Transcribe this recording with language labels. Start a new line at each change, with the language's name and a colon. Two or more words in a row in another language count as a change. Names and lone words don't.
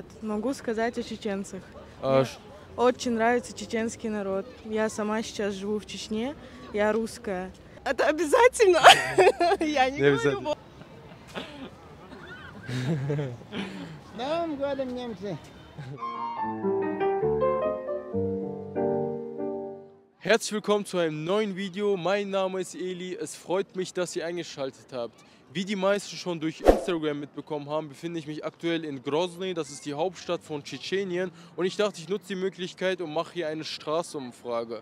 Russian: Могу сказать о чеченцах. А Очень нравится чеченский народ. Я сама сейчас живу в Чечне, я русская. Это обязательно? Я не говорю. С Новым годом, немцы!
German: Herzlich willkommen zu einem neuen Video. Mein Name ist Eli. Es freut mich, dass ihr eingeschaltet habt. Wie die meisten schon durch Instagram mitbekommen haben, befinde ich mich aktuell in Grozny. Das ist die Hauptstadt von Tschetschenien. Und ich dachte, ich nutze die Möglichkeit und mache hier eine Straßenumfrage.